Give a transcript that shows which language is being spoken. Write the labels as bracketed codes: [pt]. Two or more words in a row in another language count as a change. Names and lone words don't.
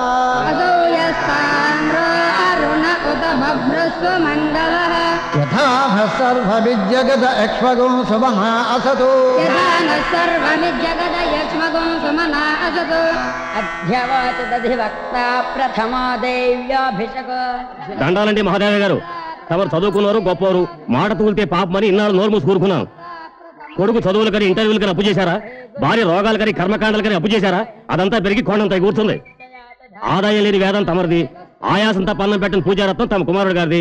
[sa] असौ यस्ताम्रो अरुण उत बभ्रुस्सु मङ्गलः यथा न सर्वविजगद एक्ष्मगुं सुमना असतु यथा न सर्वविजगद यक्ष्मगुं सुमना असतु अध्यवाच दधिवक्ता प्रथमा देव्याभिषेक [te] దండాలండి మహాదేవ గారు. తమరు చదువుకున్నారు, గొప్పవారు. మాట తూలితే పాపమని ఇన్నాళ్ళు నోరు మూసి కూరుకున్నాం. కొడుకు చదువులు కానీ ఇంటర్వ్యూలు కానీ అప్పు చేశారా? భార్య రోగాలు కానీ కర్మకాండలు కానీ అప్పు చేశారా? అదంతా పెరిగి కొండంత కూర్చుంది. ఆదాయం లేని వేదం తమరిది, ఆయాసంతా పన్నం పెట్టిన పూజారత్నం తమ కుమారుడు గారిది.